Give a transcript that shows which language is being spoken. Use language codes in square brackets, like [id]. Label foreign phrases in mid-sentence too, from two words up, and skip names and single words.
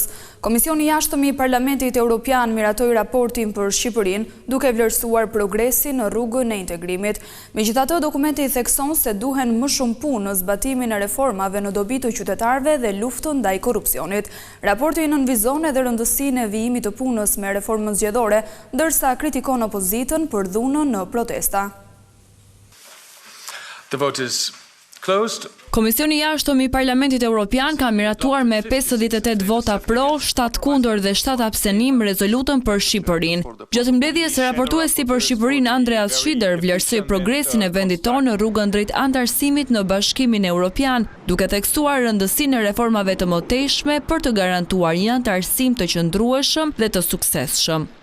[sq] Komisioni i Jashtëm i Parlamentit Evropian miratoi raportin për Shqipërinë, duke vlerësuar progresin në rrugën e integrimit. Megjithatë, dokumenti thekson se duhen më shumë punë në zbatimin e reformave në dobi të qytetarëve dhe luftën ndaj korrupsionit. Raporti nënvizon edhe rëndësinë e vijimit të punës me reformën zgjedhore, ndërsa kritikon opozitën për dhunën në protesta. [en] The vote is closed. [sq] Komisioni i Jashtëm i Parlamentit Evropian ka miratuar me 58 vota pro, 7 kundër dhe 7 abstenim rezolutën për Shqipërinë. Gjatë mbledhjes, raportuesi për Shqipërinë Andreas Schieder vlerësoi progresin e vendit tonë në rrugën drejt antarësimit në Bashkimin Evropian, duke theksuar rëndësinë e reformave të mëtejshme për të garantuar një antarësim të qëndrueshëm dhe të suksesshëm.